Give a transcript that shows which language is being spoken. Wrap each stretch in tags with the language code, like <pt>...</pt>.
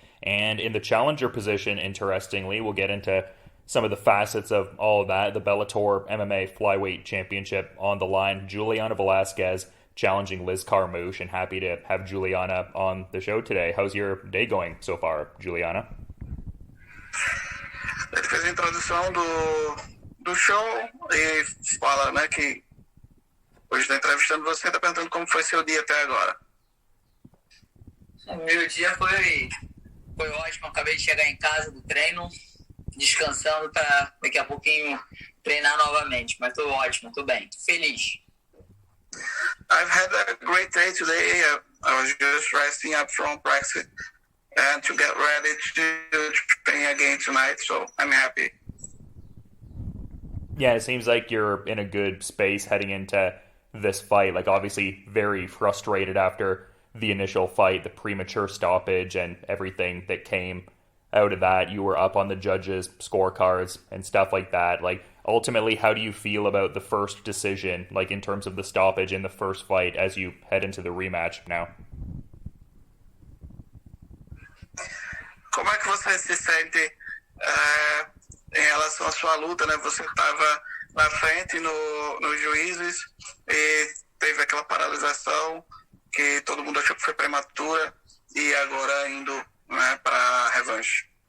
<en>And in the challenger position, interestingly, we'll get into some of the facets of all of that. The Bellator MMA Flyweight Championship on the line. Juliana Velasquez challenging Liz Carmouche, and happy to have Juliana on the show today. How's your day going so far, Juliana?</en> <pt>Ele fez a introdução do show e fala, né, que hoje está entrevistando você, está perguntando como foi seu dia até agora. Meu dia foi ótimo, acabei de chegar em casa do treino, descansando para daqui a pouquinho treinar novamente, mas tô ótimo, tô bem, tô feliz.</pt> <en>I've had a great day today. I was just resting up from practice and to get ready to train again tonight, so I'm happy. Yeah, it seems like you're in a good space heading into this fight. Like, obviously very frustrated after the initial fight, the premature stoppage and everything that came out of that. You were up on the judges' scorecards and stuff like that. Like, ultimately, how do you feel about the first decision, like in terms of the stoppage in the first fight as you head into the rematch now?</en> <pt>Como é que você se sente em relação à sua luta, né? Você estava na frente nos juízes e teve aquela paralisação que todo mundo achou que foi prematura e agora indo, né, para a revanche.</pt>